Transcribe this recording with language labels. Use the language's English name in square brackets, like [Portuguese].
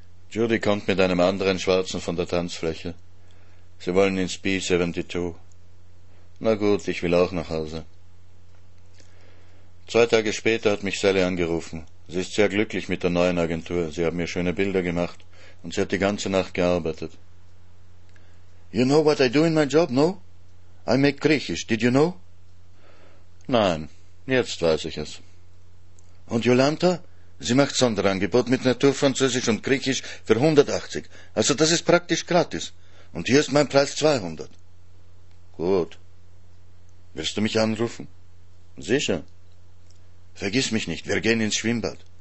[German] Judy kommt mit einem anderen Schwarzen von der Tanzfläche. Sie wollen ins B-72. »Na gut, ich will auch nach Hause.« 2 Tage später hat mich Sally angerufen. Sie ist sehr glücklich mit der neuen Agentur. Sie haben mir schöne Bilder gemacht und sie hat die ganze Nacht gearbeitet. [English] »You know what I do in my job, no? I make Griechisch, did you know?« [German] »Nein, jetzt weiß ich es.« »Und Jolanta? Sie macht Sonderangebot mit Naturfranzösisch und Griechisch für 180. Also das ist praktisch gratis. Und hier ist mein Preis 200.« »Gut. Willst du mich anrufen?« »Sicher.« »Vergiss mich nicht, wir gehen ins Schwimmbad.«